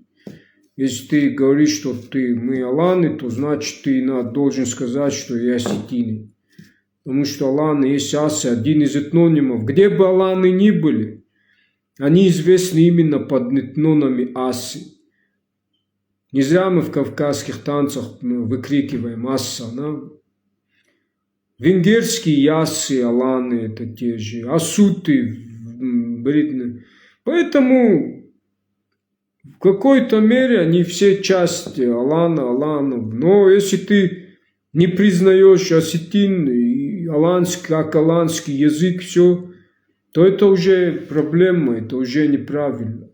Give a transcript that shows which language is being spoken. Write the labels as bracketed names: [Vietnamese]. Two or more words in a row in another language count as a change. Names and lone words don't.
[Russian] Если ты говоришь, что мы аланы, то значит ты должен сказать, что я осетины. Потому что аланы есть асы, один из этнонимов. Где бы аланы ни были, они известны именно под этнонами асы. Не зря мы в кавказских танцах выкрикиваем асса, да? Венгерские ясы, аланы это те же, асуты, поэтому в какой-то мере они все части аланов. Но если ты не признаешь осетин и аланский, как аланский язык, все, то это уже проблема, это уже неправильно.